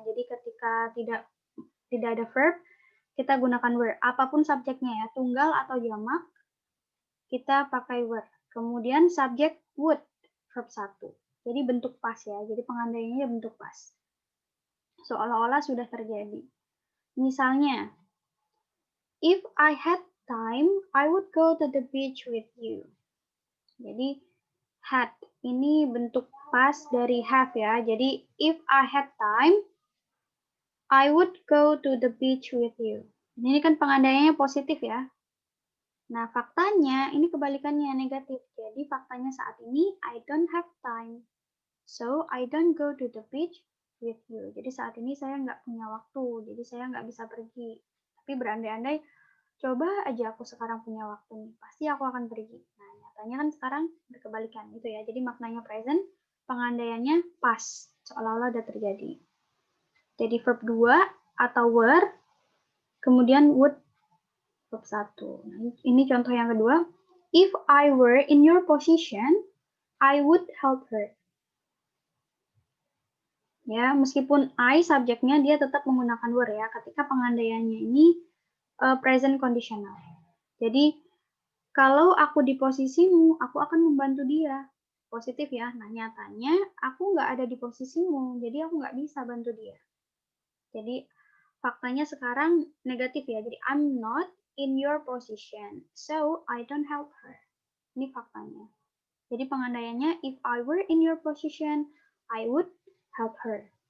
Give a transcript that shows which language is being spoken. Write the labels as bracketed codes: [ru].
[id] Jadi ketika tidak ada verb, kita gunakan were. Apapun subjeknya ya, tunggal atau jamak, kita pakai were. Kemudian subjek would, verb 1. Jadi bentuk past ya. Jadi pengandaiannya bentuk past. Seolah-olah sudah terjadi. [en] Misalnya, if I had time, I would go to the beach with you. [id] Jadi had ini bentuk past dari have ya. [en] Jadi if I had time, I would go to the beach with you. [id] Ini kan pengandaiannya positif ya. Nah, faktanya ini kebalikannya negatif. Jadi faktanya saat ini [en] I don't have time. So I don't go to the beach with you. [id] Jadi saat ini saya nggak punya waktu. Jadi saya nggak bisa pergi. Tapi berandai-andai, coba aja aku sekarang punya waktu nih. Pasti aku akan pergi. Nah, nyatanya kan sekarang berkebalikan gitu ya. Jadi maknanya present, pengandaiannya past. Seolah-olah udah terjadi. Jadi verb 2 atau were, kemudian would, verb 1. Nah, ini contoh yang kedua. [en] If I were in your position, I would help her. [id] Ya, meskipun I subjeknya dia tetap menggunakan were ya, ketika pengandaiannya ini present conditional. Jadi, kalau aku di posisimu, aku akan membantu dia. Positif ya. Nah, nyatanya aku nggak ada di posisimu, jadi aku nggak bisa bantu dia. Jadi, faktanya sekarang negatif ya. [en] Jadi, I'm not in your position, so I don't help her. [id] Ini faktanya. Jadi, pengandaiannya, [en] if I were in your position, I would help her.